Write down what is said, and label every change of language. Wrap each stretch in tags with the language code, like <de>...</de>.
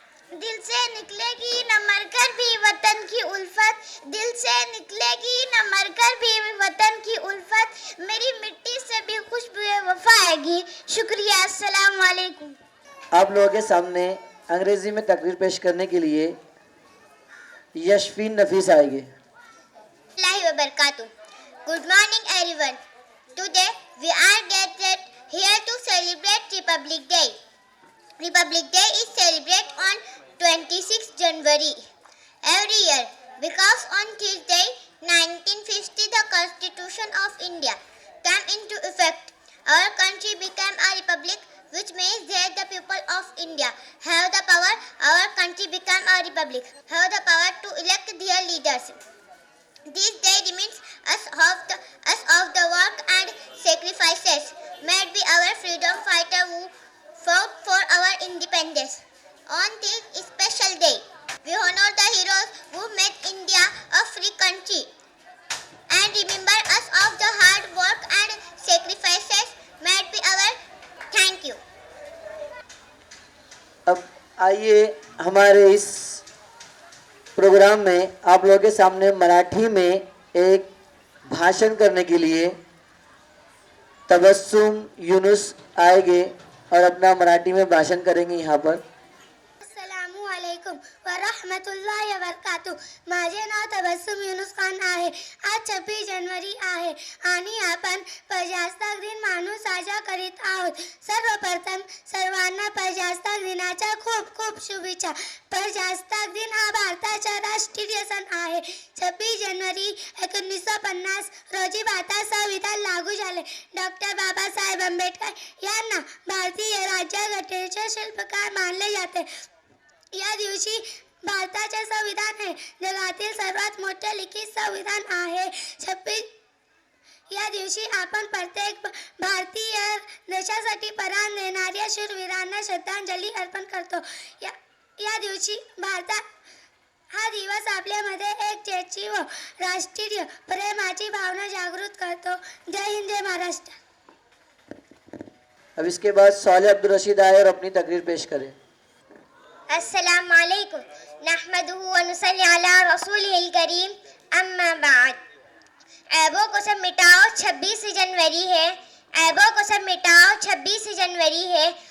<ur>دل سے نکلے گی نہ مر کر بھی وطن کی الفت، دل سے نکلے گی نہ مر کر بھی وطن کی الفت، میری مٹی سے بھی خوشبو وفا آئے گی. شکریہ. السلام علیکم. آپ لوگوں کے سامنے انگریزی میں تقریر پیش کرنے کے لیے یشفین نفیس آئے گے.</ur> <en>اللہ وبرکاتہ. Good morning everyone. Today we are gathered here to celebrate Republic Day. Republic Day is celebrated on 26 January every year because on Tuesday 1950 the Constitution of India came into effect. Our country became a republic, which means that the people of India have the power. Our country became a republic, have the power to elect their leaders. This day reminds us of the work and sacrifices made by our freedom fighters who fought for our independence. On this special day, we honor the heroes who made India a free country and remember us of the hard work and sacrifices made by our. Thank you.</en> <ur>اب آئیے ہمارے اس programme میں آپ لوگوں کے سامنے مراٹھی میں ایک بھاشن کرنے کے لیے تبسم یونس آئے گے اور اپنا مراٹھی میں بھاشن کریں گے یہاں پر.</ur> <ar>अस्सलामु अलैकुम व रहमतुल्लाहि व बरकातुह.</ar> <mr>माझे नाव तबस्सुम युनुस खान आहे. आज 26 जानेवारी आहे आणि आपण प्रजासत्ताक दिन मानून साजरा करीत आहोत. सर्वप्रथम सर्वांना प्रजासत्ताक दिनाच्या खूप खूप शुभेच्छा. प्रजासत्ताक दिन हा भारताचा राष्ट्रीय सण आहे. 26 जानेवारी 1950 रोजी भारतात संविधान लागू झाले. डॉक्टर बाबासाहेब आंबेडकर यांना भारतीय राज्यघटनेचे शिल्पकार मानले जाते. या दिवशी भारताचे संविधान हे जगातील सर्वात मोठे लिखित संविधान आहे. 26 या दिवशी आपण प्रत्येक भारतीय देशासाठी प्राण देणाऱ्या शूरवीरांना श्रद्धांजली अर्पण करतो. या दिवशी हा दिवस आपल्यामध्ये एकतेची व राष्ट्रीय प्रेमाची भावना जागृत करतो. जय हिंद, जय महाराष्ट्र.</mr> <ur>اب اس کے بعد صالح عبدالرشید آئے اور اپنی تقریر پیش کریں.</ur> <ar>السلام علیکم. نحمدہ و نصلی علی رسولہ الکریم. اما بعد.</ar> <ur>عیبوں کو سب مٹاؤ 26 جنوری ہے. عیبوں کو سب مٹاؤ 26 جنوری ہے.</ur>